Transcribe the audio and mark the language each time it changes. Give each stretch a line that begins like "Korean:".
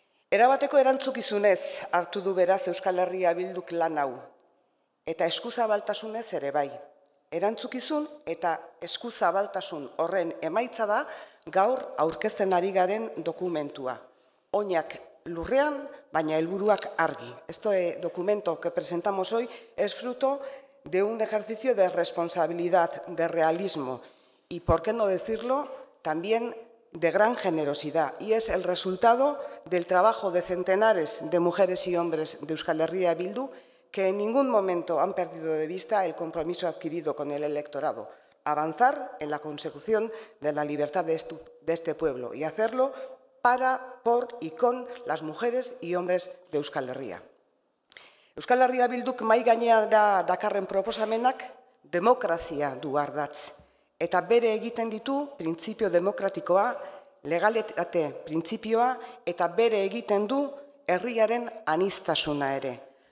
Basque: Erabateko erantzukizunez hartu du beraz Euskal Herria Bilduk lan hau, eta eskuzabaltasunez ere bai. Erantzukizun eta eskuzabaltasun horren emaitza da gaur aurkezten ari garen dokumentua. Oinak lurrean, baina helburuak argi.
Spanish: Este documento que presentamos hoy es fruto de un ejercicio de responsabilidad, de realismo y, por qué no decirlo, también de gran generosidad. Y es el resultado del trabajo de centenares de mujeres y hombres de Euskal Herria Bildu que en ningún momento han perdido de vista el compromiso adquirido con el electorado, avanzar en la consecución de la libertad de este pueblo y hacerlo para, por y con las mujeres y hombres de Euskal Herria.
Basque: Euskal Herria Bilduk mahai gainean dakarren proposamenak demokrazia du ardatz, eta bere egiten ditu printzipio demokratikoa, legalitate printzipioa, eta bere egiten du herriaren aniztasuna ere.